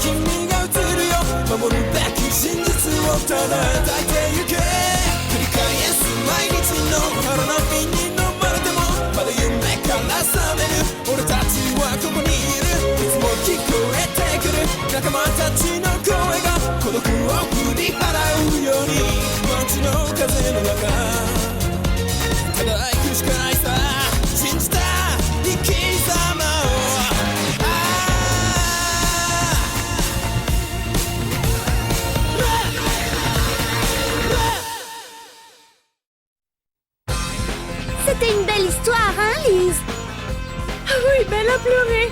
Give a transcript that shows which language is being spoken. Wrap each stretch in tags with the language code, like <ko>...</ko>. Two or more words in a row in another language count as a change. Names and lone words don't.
<ja>君が映るよ守るべき真実をただ抱いてゆけ繰り返す毎日の腹の火に飲まれてもまだ夢から覚める俺たちはここにいるいつも聞こえてくる仲間たちの声が孤独を振り払うように街の風の中ただ行くしかないさ信じた生き様を</ja> <fr>C'était une belle histoire, hein, Lise? Oui, Belle a pleuré.</fr>